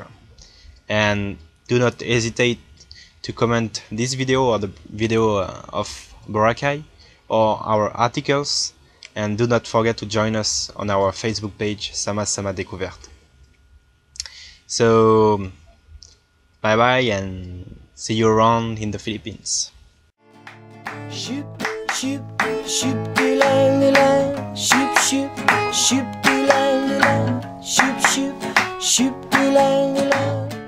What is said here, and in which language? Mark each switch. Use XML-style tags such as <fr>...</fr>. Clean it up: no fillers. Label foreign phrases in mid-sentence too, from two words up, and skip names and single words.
<en>And do not hesitate to comment this video or the video of Boracay or our articles, and do not forget to join us on our Facebook page, Sama Sama Découverte. So bye bye, and see you around in the Philippines. Shoop, shoop, shoop, de-lang, shoop, shoop, shoop, de-lang, shoop, shoop, shoop, de-lang.</en>